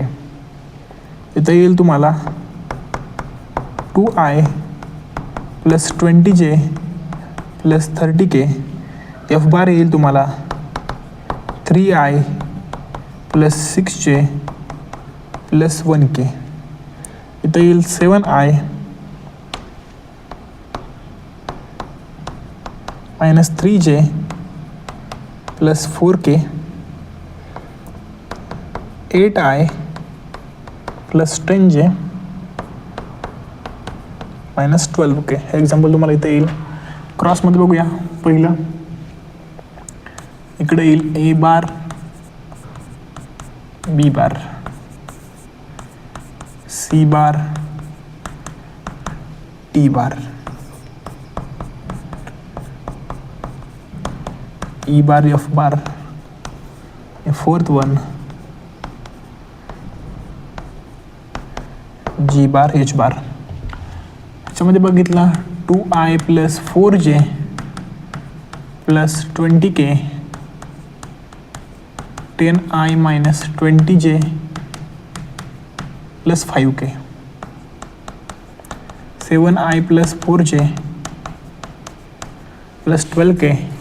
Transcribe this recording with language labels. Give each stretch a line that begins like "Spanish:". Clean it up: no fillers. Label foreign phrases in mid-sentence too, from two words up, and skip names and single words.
Marathi: इथं येईल तुम्हाला 2i + 20j + 30k.
English: F bar
Marathi: येईल तुम्हाला 3i + 6j + 1k. इथं येईल 7i - 3j + 4k. 8i + 10j - 12k. हे एक्झाम्पल तुम्हाला इथं येईल. क्रॉसमध्ये बघूया. पहिलं इकडे येईल
English: A bar B bar C bar T bar E bar F bar. fourth one G bar H bar.
Marathi: याच्यामध्ये बघितलं 2i + 4j + 20k. 10i - 20j + 5k. 7i + 4j + 12k.